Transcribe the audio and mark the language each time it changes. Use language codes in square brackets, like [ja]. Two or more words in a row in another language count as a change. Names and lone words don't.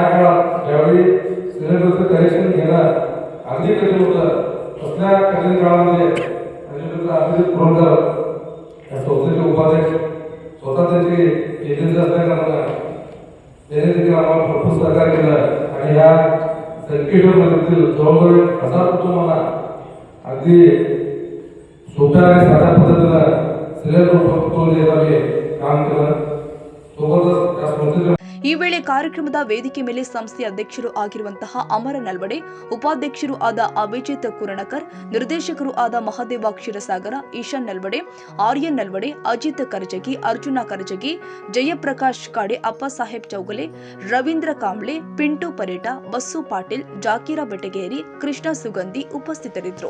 [mr] काळात ज्यावेळी सिलेंडरचं कनेक्शन घेणं अगदी कठीण होतं, तसल्या कठीण काळामध्ये अभिजित पुरंदर या संस्थेचे उपाध्यक्ष स्वतः त्यांची एजन्सी असल्या कारणानं त्यांनी देखील आम्हाला भरपूर सहकार्य केलं आणि या संकेतमधील जवळजवळ 1000 कुटुंबांना अगदी सोप्या आणि साध्या पद्धतीनं सिलेंडर उपलब्ध करून देत आम्ही काम केलं. सोबतच या संस्थेच्या [kn] ಈ ವೇಳೆ ಕಾರ್ಯಕ್ರಮದ ವೇದಿಕೆ ಮೇಲೆ ಸಂಸ್ಥೆಯ ಅಧ್ಯಕ್ಷರು ಆಗಿರುವಂತಹ ಅಮರ ನಲ್ವಡೆ, ಉಪಾಧ್ಯಕ್ಷರು ಆದ ಅಭಿಜಿತ್ ಕುರಣಕರ್, ನಿರ್ದೇಶಕರು ಆದ ಮಹದೇವ ಕ್ಷೀರಸಾಗರ, ಈಶಾನ್ ನಲ್ವಡೆ, ಆರ್ಯನ್ ನಲ್ವಡೆ, ಅಜಿತ್ ಕರ್ಜಗಿ, ಅರ್ಜುನ ಕರ್ಜಗಿ, ಜಯಪ್ರಕಾಶ್ ಕಾಡೆ, ಅಪ್ಪಸಾಹೇಬ್ ಚೌಗಲೆ, ರವೀಂದ್ರ ಕಾಂಬ್ಳೆ, ಪಿಂಟು ಪರೇಟ, ಬಸ್ಸು ಪಾಟೀಲ್, ಜಾಕೀರ ಬೆಟಗೇರಿ, ಕೃಷ್ಣ ಸುಗಂಧಿ ಉಪಸ್ಥಿತರಿದ್ದರು.